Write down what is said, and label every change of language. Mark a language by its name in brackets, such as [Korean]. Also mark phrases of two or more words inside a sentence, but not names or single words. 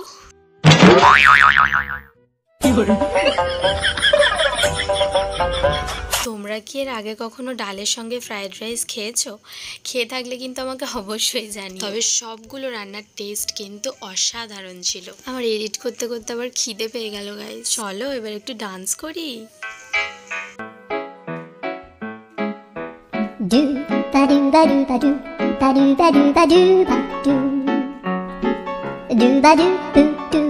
[Bangla] তোমরা কি এর আগে কখনো ডালের সঙ্গে ফ্রাইড রাইস খেয়েছো? খেয়ে থাকলে কিন্তু আমাকে অবশ্যই জানি। তবে সবগুলো রান্নার টেস্ট কিন্তু অসাধারণ ছিল। আমার এডিট করতে করতে আবার খিদে পেয়ে গেল গাইস, চলো এবার একটু ডান্স করি। Do ba do ba do ba do ba do ba do ba do ba do ba do